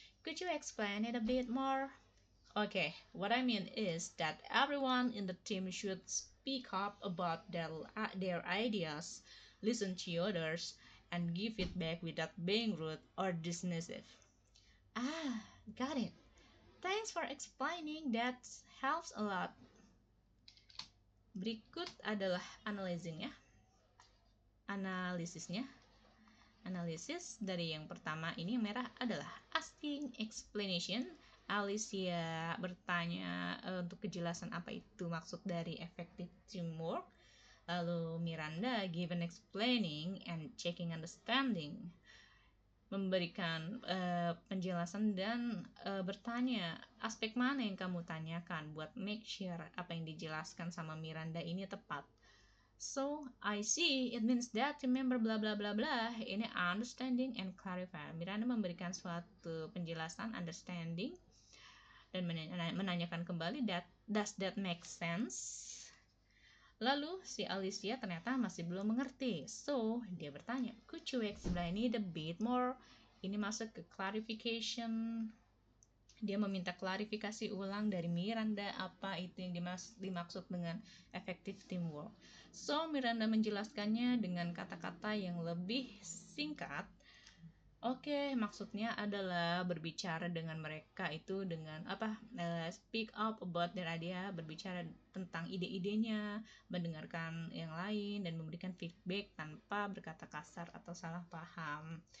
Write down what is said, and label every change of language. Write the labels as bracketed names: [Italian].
[English] Could you explain it a bit more? Okay, what I mean is that everyone in the team should speak up about their ideas, listen to others, and give feedback without being rude or dismissive. Ah, got it. Thanks for explaining, that helps a lot. [Indonesian] Berikut adalah analisisnya. Analisis dari yang pertama ini yang merah adalah asking explanation. Alicia bertanya untuk kejelasan apa itu maksud dari effective teamwork. Lalu Miranda [English] give an explaining and checking understanding, [Indonesian] memberikan penjelasan dan bertanya aspek mana yang kamu tanyakan buat make sure apa yang dijelaskan sama Miranda ini tepat. [English] So, I see, it means that remember bla bla bla bla. [Indonesian] Ini understanding and clarify. Miranda memberikan suatu penjelasan, understanding, dan menanyakan kembali [English] does that make sense? [Indonesian] Lalu si Alicia ternyata masih belum mengerti. [English] So, [Indonesian] dia bertanya, [English] could you explain it a bit more? [Indonesian] Ini masuk ke clarification. Dia meminta klarifikasi ulang dari Miranda apa itu yang dimaksud dengan effective teamwork. So, Miranda menjelaskannya dengan kata-kata yang lebih singkat. Oke, maksudnya adalah berbicara dengan mereka itu dengan [English] speak up about their idea, [Indonesian] berbicara tentang ide-idenya, mendengarkan yang lain, dan memberikan feedback tanpa berkata kasar atau salah paham.